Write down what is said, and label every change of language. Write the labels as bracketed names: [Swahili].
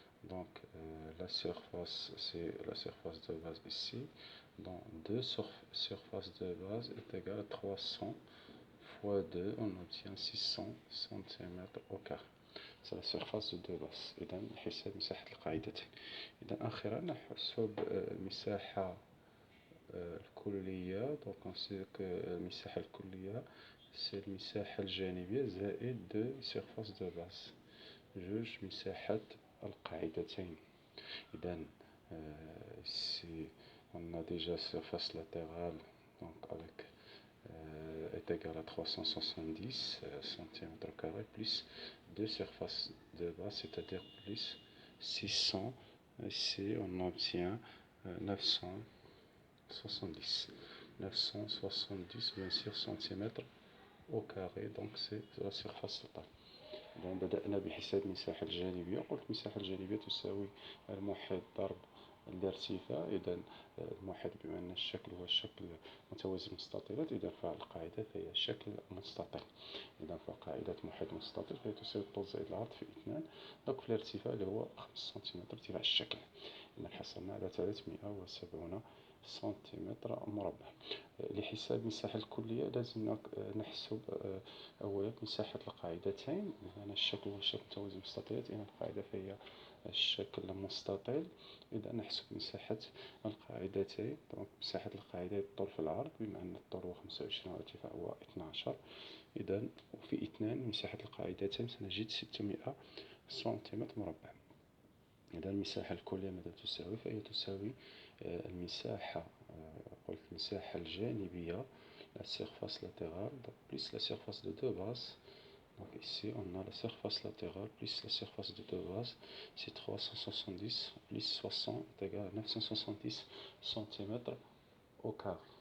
[French] Donc la surface, c'est la surface de base ici. Donc 2 surfaces de base est égale à 300 fois 2, on obtient 600 cm au carré. C'est la surface de deux bases. [Arabic] إذا حساب مساحة القاعدتين. إذا أخيرا نحسب المساحة الكلية. [French] donc on sait que [Arabic] المساحة الكلية [French] c'est [Arabic] المساحة الجانبية زائد [French] deux surfaces de base. [Arabic] جوج مساحة القاعدتين. [French] إذا ici on a déjà surface latérale donc avec est égal à 370 cm² plus deux surfaces de base, c'est-à-dire plus 600. Ici on obtient 970 bien sûr centimètres au carré. Donc c'est la surface totale. [Arabic] إذا بدأنا بحساب المساحة الجانبية. قلت المساحة الجانبية تساوي الموحد ضرب الارتفاع. إذا الموحد بما أن الشكل هو الشكل متوازي مستطيلات، إذا فالقاعدة هي شكل مستطيل. إذا فقاعدة موحد مستطيل فهي تساوي الطول زائد العرض في 2. donc في الارتفاع اللي هو 5 سنتيمتر ارتفاع الشكل. إذا حصلنا على 370 سنتيمتر مربع. لحساب المساحة الكلية لازم نحسب أولا مساحة القاعدتين. هنا الشكل هو شكل متوازي مستطيلات، إذا القاعدة فهي الشكل مستطيل. إذا نحسب مساحة القاعدتين. دونك مساحة القاعدة الطول في العرض، بما أن الطول هو 25 والارتفاع هو 12. إذا وفي 2 مساحة القاعدتين سنجد 600 سنتيمتر مربع. إذا المساحة الكلية ماذا تساوي؟ فهي تساوي المساحة، قلت المساحة الجانبية [French] la surface latérale plus la surface de deux bases. Donc ici on a la surface latérale plus la surface de deux bases, c'est 370 plus 60 est égal à 970 cm au carré.